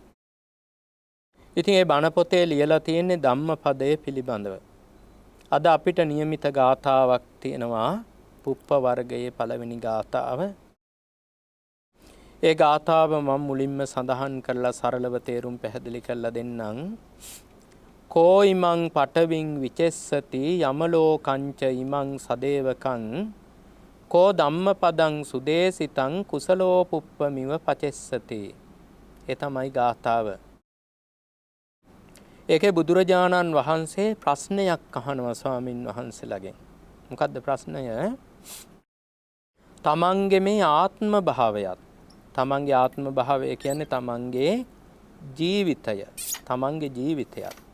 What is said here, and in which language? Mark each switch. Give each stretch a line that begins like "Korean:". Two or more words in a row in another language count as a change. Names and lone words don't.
Sinhala: ඉතින් ඒ බණ පොතේ ලියලා තියෙන්නේ ධම්මපදයේ පිළිබඳව. අද අපිට નિયમિત ගාථාවක් තියෙනවා පුප්ප වර්ගයේ පළවෙනි ගාථාව. ඒ ගාථාව මම මුලින්ම සඳහන් කරලා සරලව තේරුම් පැහැදිලි කරලා දෙන්නම්.
Pali: කෝ ඉමං පටවින් විචෙස්සති යමලෝකංච ඉමං සදේවකං කෝ ධම්මපදං සුදේසිතං කුසලෝ පුප්පමිව පචෙස්සති.
Sinhala: ඒ තමයි ගාථාව. ඒකේ බුදුරජාණන් වහන්සේ ප්‍රශ්නයක් අහනවා ස්වාමින් වහන්සේලාගෙන්. මොකද්ද ප්‍රශ්නය? තමන්ගේ මේ ආත්ම භාවයත්, තමන්ගේ ආත්ම භාවය කියන්නේ තමන්ගේ ජීවිතය, තමන්ගේ ජීවිතයත්.